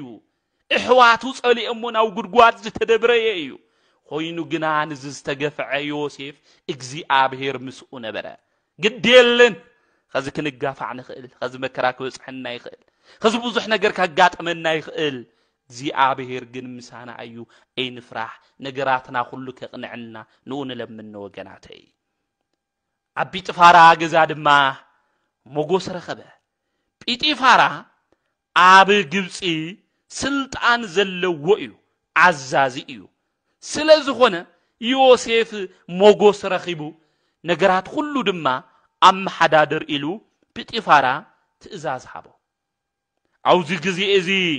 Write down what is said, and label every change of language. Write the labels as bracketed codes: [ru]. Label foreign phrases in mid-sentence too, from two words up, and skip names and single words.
[ti] እሕዋቱ ጸሊኦሞ ናው ጉድጓድ ዝተደብረየ እዩ ኮይኑ ግና ንዝተገፍዐ ዮሴፍ እግዚአብሔር ምስኡ ነበረ ግዴለን ከዚ ክንጋፋዕ ንኽእል ከዚ መከራ ክበጽሐና ይኽእል ከዚ ብዙሕ ነገር ካጋጥመና ይኽእል እግዚአብሔር ግን ምሳና እዩ ኣይንፍራህ ነገራትና ሁሉ ከቕንዕልና ንኡን ለምን ወገናተይ አብ ጲጢፋራ ገዛ ድማ ሞጎስ ረኸበ ጲጢፋራ አብ ግብጺ ስልጣን ዘለዎ እዩ አዛዚ እዩ ስለዝኾነ ዮሴፍ ሞጎስ ረኺቡ ነገራት ሁሉ ድማ አመሓዳድር ኢሉ ጲጢፋራ ትእዛዝ ሃቦ አውዚ ግዜ እዚ